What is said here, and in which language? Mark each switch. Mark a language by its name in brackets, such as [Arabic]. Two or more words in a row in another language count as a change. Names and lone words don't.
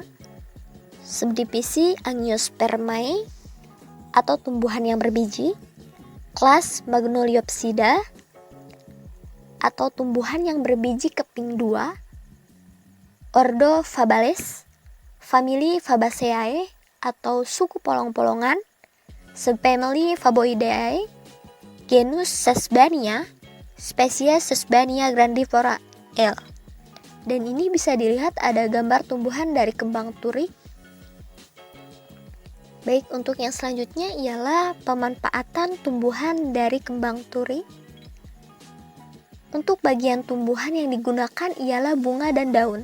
[Indonesian] Subdivisi Angiospermae atau tumbuhan yang berbiji. Kelas Magnoliopsida atau tumbuhan yang berbiji keping 2, ordo Fabales, famili Fabaceae atau suku polong-polongan, subfamily Faboideae, genus Sesbania, spesies Sesbania grandiflora L. Dan ini bisa dilihat ada gambar tumbuhan dari kembang turi. Baik, untuk yang selanjutnya ialah pemanfaatan tumbuhan dari kembang turi. Untuk bagian tumbuhan yang digunakan ialah bunga dan daun.